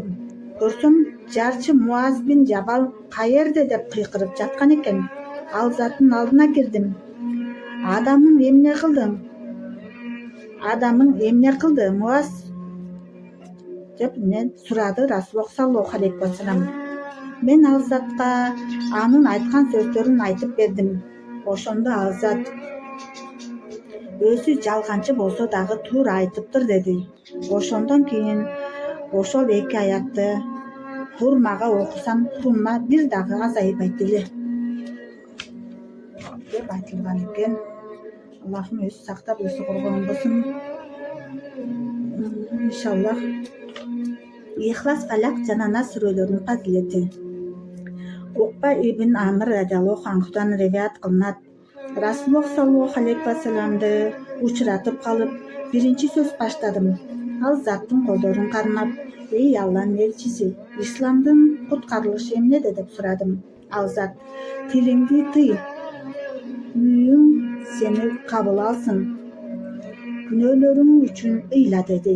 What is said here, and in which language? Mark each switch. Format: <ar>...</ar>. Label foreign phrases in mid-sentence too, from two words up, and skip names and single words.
<ky>Көрсөм, жарчы Муаз бин Жабал каерде деп кыйкырып жаткан экен. Ал заттын алдына кирдим. Адамың эмне кылды, Муаз? деп сурады Расулуллах</ky> <ar>صلى الله عليه وسلم.</ar> <ky>Мен ал затка анын айткан сөздөрүн айтып бердим. Ошондо ал зат: өзү жалганчы болсо дагы туура айтыптыр деди. Ошондон кийин ошол 2 аятты хурмага окусам, хурма бир дагы азайбайт эле. деп айтылган экен. Аллахым өзү сактап, өзү коргон болсун. Иншаллах. Ихлас, Фалак жана Нас сүрөлөрүнүн фазилети. Укба ибн Амр</ky> <ar>رضي الله عنه</ar> <ky>риваят кылынат. Расулуллах</ky> <ar>صلى الله عليه وسلم</ar> <ky>учуратып калып, биринчи сөз баштадым. Ал заттын колдорун кармап: "Эй Алланын элчиси, исламдын куткарылышы эмнеде?" деп сурадым. Ал зат: "Тилиңди тый, үйүң сени кабыл алсын, күнөөлөрүң үчүн ыйла" деди.</ky>